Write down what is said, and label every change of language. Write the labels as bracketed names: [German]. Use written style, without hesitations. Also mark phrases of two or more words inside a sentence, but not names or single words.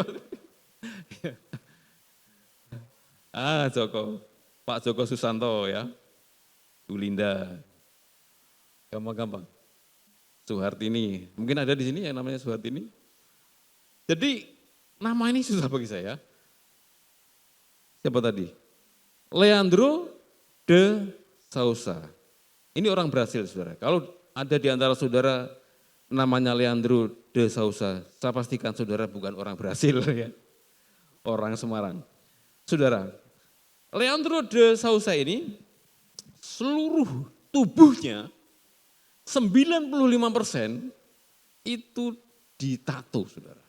[Indonesian] Supri, Joko. Pak Joko Susanto ya. Bu Linda. Gampang-gampang. Suhartini. Mungkin ada di sini yang namanya Suhartini. Jadi nama ini susah bagi saya. Siapa tadi? Leandro de Sousa. Ini orang Brasil, saudara. Kalau ada di antara saudara namanya Leandro de Sousa, saya pastikan saudara bukan orang Brasil ya. Orang Semarang. Saudara, Leandro de Sousa ini seluruh tubuhnya 95% itu ditato, saudara.